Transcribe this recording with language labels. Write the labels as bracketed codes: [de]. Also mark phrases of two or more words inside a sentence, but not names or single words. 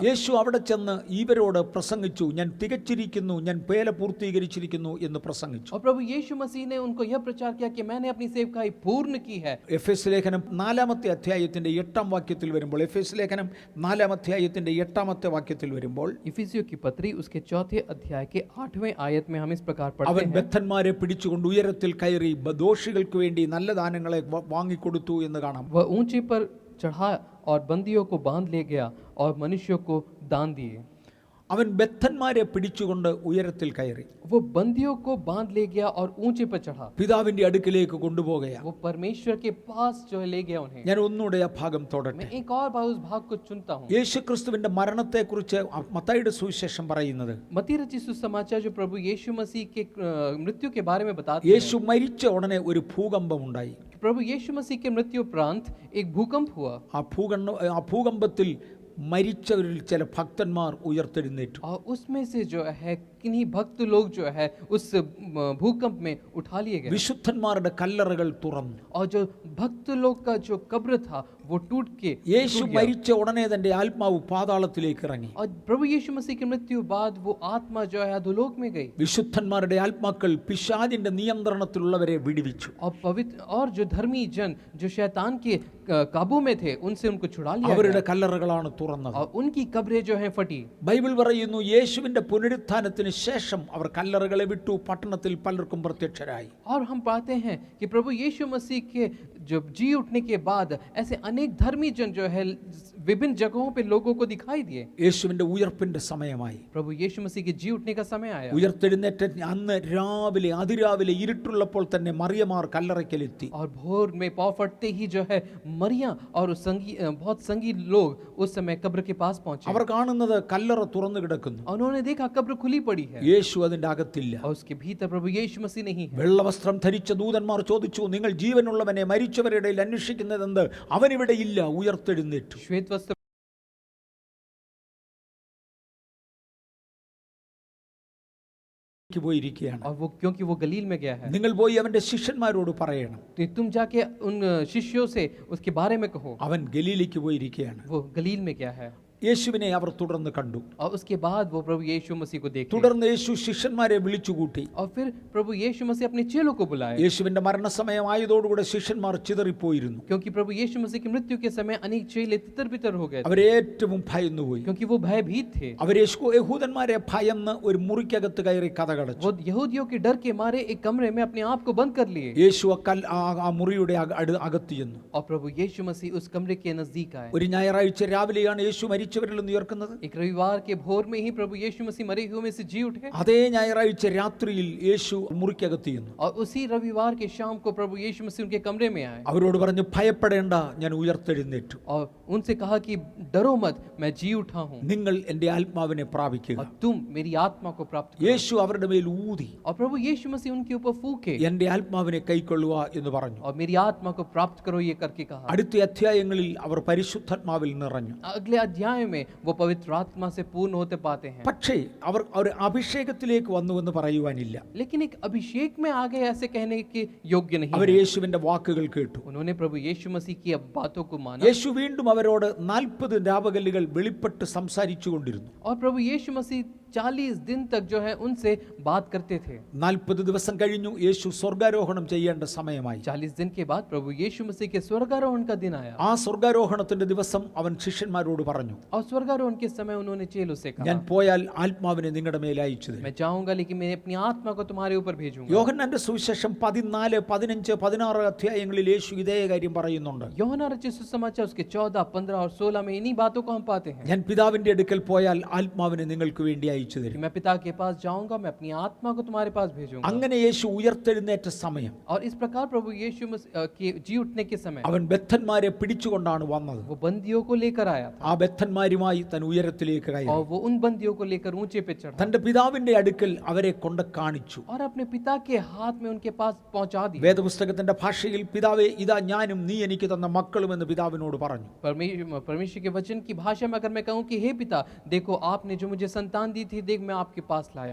[ml] യേശു അവിടെ ചെന്ന് ഇവരോട് പ്രസംഗിച്ചു, ഞാൻ തികച്ചിരിക്കുന്നു, ഞാൻ പേല പൂർത്തീകരിച്ചിരിക്കുന്നു എന്ന് പ്രസംഗിച്ചു. [hi] और प्रभु यीशु मसीह ने उनको यह प्रचार किया कि मैंने अपनी सेवकाई पूर्ण की है। [ml] എഫെസ് ലേഖനം 4-ാമത്തെ അധ്യായത്തിന്റെ 8-ാം വാക്യത്തിൽ വരുമ്പോൾ, എഫെസ് ലേഖനം 4-ാം അധ്യായത്തിന്റെ 8-ാമത്തെ വാക്യത്തിൽ വരുമ്പോൾ, [hi] इफिसियों की पत्री उसके 4थे अध्याय के 8वें आयत में हम इस प्रकार पढ़ते [ml] അവൻ [hi] हैं, [ml] ബദ്ധന്മാരെ പിടിച്ചുകൊണ്ട് ഉയരത്തിൽ കയറി ദോഷികൾക്ക് വേണ്ടി നല്ല ദാനങ്ങളെ വാങ്ങിക്കൊടുത്തു എന്ന് കാണാം. [hi] वह ऊंचे पर चढ़ा और बंदियों को बांध ले गया और मनुष्यों को दान दिए। [ml] അവൻ ബദ്ധന്മാരെ പിടിച്ചുകൊണ്ട് ഉയരത്തിൽ കയറി. [hi] वो बंदियों को बांध ले गया और ऊंचे पर चढ़ा। [ml] പിതാവിന്റെ അടുക്കിലേക്ക് കൊണ്ടുപോകുകയാണ്. [hi] वो परमेश्वर के पास जो है ले गया उन्हें। [ml] ഞാൻ ഒന്നുകൂടെ ആ ഭാഗം തൊടട്ടെ. [hi] मैं एक और बार उस भाग को चुनता हूँ। [ml] യേശുക്രിസ്തുവിന്റെ മരണത്തെക്കുറിച്ച് മത്തായിയുടെ സുവിശേഷം പറയുന്നത്, [hi] मत्ती रचित सुसमाचार जो प्रभु यीशु मसीह के मृत्यु के बारे में बताते [ml] യേശു മരിച്ച ഉടനെ ഒരു ഭൂകമ്പം ഉണ്ടായി. [hi] हैं। प्रभु यीशु मसीह के मृत्यु उपरांत एक भूकंप हुआ [ml] ആ ഭൂകമ്പത്തിൽ മരിച്ചവരിൽ ചില ഭക്തന്മാർ ഉയർത്തെഴുന്നേറ്റു. [hi] और उसमें से जो है किन्हीं भक्त लोग जो है उस भूकंप में उठा लिए गए [ml] വിശുദ്ധന്മാരുടെ കല്ലറകൾ തുറന്നു. [hi] और जो भक्त लोग का जो कब्र था वो टूट के [ml] യേശു [hi] टूट गया। [ml] മരിച്ച ഉടനെ തന്റെ ആത്മാവ് പാതാളത്തിലേക്ക് ഇറങ്ങി. [hi] और प्रभु यीशु मसीह की मृत्यु बाद वो आत्मा जो है अधोलोक में गई। [ml] വിശുദ്ധന്മാരുടെ ആത്മാക്കൾ പിശാചിന്റെ നിയന്ത്രണത്തിലുള്ളവരെ വിടുവിച്ചു. [hi] और पवित्र और जो धर्मी जन जो शैतान के काबू में थे उनसे उनको छुड़ा लिया [ml] അവരുടെ [hi] गया। [ml] കല്ലറകളാണ് തുറന്നത്. [hi] और उनकी कब्रें जो हैं फटी। [ml] ബൈബിൾ പറയുന്നു, യേശുവിന്റെ പുനരുത്ഥാനത്തിന് ശേഷം അവർ കല്ലറകളെ വിട്ടു പട്ടണത്തിൽ പലർക്കും പ്രത്യക്ഷരായി. [hi] और हम पाते हैं कि प्रभु यीशु मसीह के जब जी उठने के बाद ऐसे अनेक धर्मी जन जो है विभिन्न जगहों पे लोगों को दिखाई दिए। [ml] യേശുവിന്റെ ഉയർപ്പിന്റെ സമയമായി. [hi] प्रभु यीशु मसीह के जी उठने का समय आया। [ml] ഉയർത്തെഴുന്നേറ്റ അന്ന് രാവിലെ അതിരാവിലെ ഇരുട്ടുള്ളപ്പോൾ തന്നെ മറിയമാർ കല്ലറയ്ക്കലെത്തി. [hi] और भोर में पाँव फटते ही जो है मरियम और बहुत संगी लोग उस समय कब्र के पास पहुंचे। [ml] അവർ കാണുന്നത് കല്ലറ തുറന്നു കിടക്കുന്നു. [hi] और उन्होंने देखा कब्र खुली पड़ी है [ml] യേശു അതിന്റെ അകത്തില്ല. [hi] और उसके भीतर प्रभु यीशु मसीह नहीं है। [ml] വെള്ളവസ്ത്രം ധരിച്ച ദൂതന്മാർ ചോദിച്ചു, നിങ്ങൾ ജീവനുള്ളവനെ മരിച്ചവരുടെ ഇടയിൽ അന്വേഷിക്കുന്നതെന്ത്? അവനിവിടെ ഇല്ല, ഉയർത്തെഴുന്നേറ്റു. [hi] श्वेत वस्त्र [ml] പോയിരിക്കുകയാണ്. [hi] और वो क्योंकि वो गलील में गया है, [ml] നിങ്ങൾ പോയി അവന്റെ ശിഷ്യന്മാരോട് പറയണം. [hi] तो तुम जाके उन शिष्यों से उसके बारे में कहो। [ml] അവൻ ഗലീലയ്ക്ക് പോയിരിക്കുകയാണ്. [hi] वो गलील में गया है। [ml] യേശുവിനെ അവർ തുടർന്ന് കണ്ടു. [hi] और उसके बाद वो प्रभु यीशु मसीह को देखे [ml] തുടർന്ന് യേശു ശിഷ്യന്മാരെ വിളിച്ചുകൂട്ടി. [hi] और फिर प्रभु यीशु मसीह अपने चेलों को बुलाए, [ml] യേശുവിന്റെ മരണസമയമായതോടുകൂടെ ശിഷ്യന്മാർ ചിതറിപ്പോയിരുന്നു. [hi] क्योंकि प्रभु यीशु मसीह की मृत्यु के समय अनेक चेले तितर-बितर हो गए थे, [ml] അവരേറ്റവും ഭയന്നുപോയി. [hi] क्योंकि वो भयभीत थे. [ml] അവർ യഹൂദന്മാരെ ഭയന്ന് ഒരു മുറിക്കകത്ത് കയറി കതകടച്ചു. [hi] वो यहूदियों के डर के मारे एक कमरे में अपने आप को बंद कर लिए, [ml] യേശു ആ മുറിയുടെ അകത്ത് ചെന്നു. [hi] और प्रभु यीशु मसीह उस कमरे के नजदीक आए. [ml] ഒരു ഞായറാഴ്ച രാവിലെയാണ് യേശു മരിച്ചവരിൽ നിന്ന് ഉയർക്കുന്നത്. [hi] एक रविवार के भोर में ही प्रभु यीशु मसीह मरे हुए में से जी उठे, [ml] അതേ ഞായറാഴ്ച രാത്രിയിൽ യേശു മുറിക്കകത്ത് ചെന്നു. [hi] और उसी रविवार के शाम को प्रभु यीशु मसीह उनके कमरे में आए [ml] അവരോട് പറഞ്ഞു, ഭയപ്പെടേണ്ട, ഞാൻ ഉയർത്തെഴുന്നേറ്റു. [hi] और उनसे कहा कि डरो मत, मैं जी उठा हूँ, [ml] നിങ്ങൾ എൻ്റെ ആത്മാവിനെ പ്രാപിക്കുക. [hi] और तुम मेरी आत्मा को प्राप्त करो. [ml] യേശു അവരുടെ മേൽ ഊതി, [hi] और प्रभु यीशु मसीह उनके ऊपर फूके [ml] എൻ്റെ ആത്മാവിനെ കൈക്കൊള്ളുക എന്ന് പറഞ്ഞു. [hi] और मेरी आत्मा को प्राप्त करो ये करके कहा. [ml] അടുത്ത അധ്യായങ്ങളിൽ അവർ പരിശുദ്ധാത്മാവിൽ നിറഞ്ഞു. [hi] अगले अध्याय में वो पवित्र आत्मा से पूर्ण होते पाते हैं. [ml] പക്ഷേ അവർ ഒരു അഭിഷേകത്തിലേക്ക് വന്നുവെന്ന് പറയുവാനില്ല. [hi] लेकिन एक अभिषेक में आ गए ऐसे कहने के योग्य नहीं [ml] അവർ [hi] है. [ml] യേശുവിന്റെ വാക്കുകൾ കേട്ടു. [hi] उन्होंने प्रभु यीशु मसीह की अब बातों को माना, [ml] യേശു വീണ്ടും അവരോട് 40 രാപകലുകൾ വെളിപ്പെട്ട് സംസാരിച്ചു കൊണ്ടിരുന്നു. [hi] और प्रभु यीशु मसीह 40 दिन तक जो है उनसे बात करते थे. [ml] 40 ദിവസം കഴിഞ്ഞു. യേശു സ്വർഗാരോഹണം ചെയ്യേണ്ട സമയമായി. [hi] 40 दिन के बाद प्रभु यीशु मसीह के स्वर्गारोहण का दिन आया. [ml] ആ സ്വർഗാരോഹണത്തിന്റെ ദിവസം അവൻ ശിഷ്യന്മാരോട് പറഞ്ഞു, [hi] और स्वर्गारोहण के समय उन्होंने चेलों से [ml] ഞാൻ [hi] कहा, [ml] പോയാൽ ആത്മാവിനെ നിങ്ങളുടെ മേൽ അയച്ചു തരും. [hi] मैं जाऊंगा लेकिन मैं अपनी आत्मा को तुम्हारे ऊपर भेजूंगा. [ml] യോഹന്നാന്റെ സുവിശേഷം 14, 15, 16 അധ്യായങ്ങളിൽ യേശു ഇതേ കാര്യം പറയുന്നുണ്ട്. [hi] यूहन्ना रचित सुसमाचार उसके 14, 15 और 16 में इन्हीं बातों को हम पाते हैं [ml] ഞാൻ പിതാവിന്റെ അടുക്കൽ പോയാൽ ആത്മാവിനെ നിങ്ങൾക്ക് വേണ്ടി അയച്ചു [hi] कि [ml] തരും. [hi] मैं पिता के पास जाऊंगा, मैं अपनी आत्मा को तुम्हारे पास भेजूंगा. [ml] അങ്ങനെ യേശു ഉയർത്തെഴുന്നേറ്റ സമയം [hi] और इस प्रकार प्रभु यीशु मसीह के जी उठने के समय [ml] അവൻ ബദ്ധന്മാരെ പിടിച്ചുകൊണ്ടാണ് വന്നത്. [hi] वो बंदियों को लेकर आया था, [ml] ആ ബദ്ധന്മാരുമായി താൻ ഉയരത്തിലേക്ക് കയറി. [hi] और वो उन बंदियों को लेकर ऊंचे पे चढ़ा [ml] തന്റെ പിതാവിന്റെ അടുക്കൽ അവരെ കൊണ്ട് കാണിച്ചു. [hi] और अपने पिता के हाथ में उनके पास पहुंचा दिया. [ml] വേദപുസ്തകത്തിന്റെ ഭാഷയിൽ പിതാവേ, ഇതാ ഞാനും നീ എനിക്ക് തന്ന മക്കളും എന്ന് പിതാവിനോട് പറഞ്ഞു. [hi] परमेश्वर के वचन की भाषा में अगर मैं कहूं कि हे पिता, देखो आपने जो मुझे संतान दी थी, देख मैं आपके पास लाया.